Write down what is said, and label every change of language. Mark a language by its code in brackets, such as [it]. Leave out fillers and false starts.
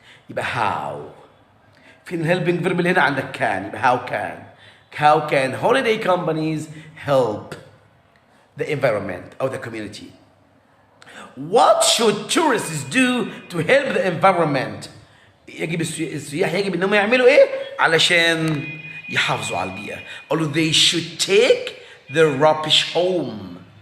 [ar] يبقى how فين [en] helping verb [ar] اللي هنا عندك can. [en] يبقى how can holiday companies help the environment or the community? What should tourists do to help the environment? [ar] يجب السياح يجب انهم يعملوا ايه علشان يحافظوا على البيئة. قالوا [en] they should take the rubbish home.